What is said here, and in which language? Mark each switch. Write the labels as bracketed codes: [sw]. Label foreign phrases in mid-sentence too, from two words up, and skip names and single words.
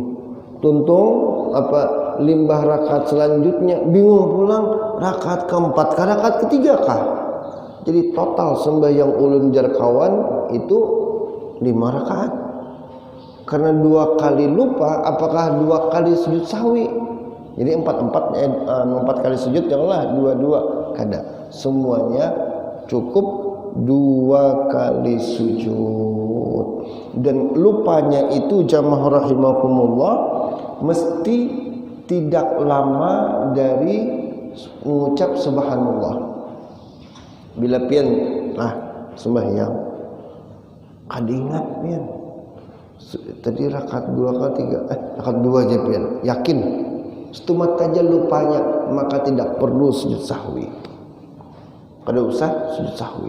[bjn] Tuntung limbah rakaat selanjutnya bingung pulang rakaat keempat kah rakaat ketiga kah. Jadi total sembahyang ulun jar kawan itu 5 rakaat. [id] Karena 2 kali lupa apakah 2 kali sujud sahwi. [bjn] Jadi 4 kali sujud janganlah 2 kada. [id] Semuanya cukup 2 kali sujud. Dan lupanya itu [ar] جماعة رحمكم الله [id] mesti tidak lama dari mengucap subhanallah. [bjn] Bila pian sembahyang kada ingat pian tadi rakaat 2 ke 3 rakaat 2 aja pian yakin setumat aja lupanya maka tidak perlu sujud sahwi. Kada usah sujud sahwi.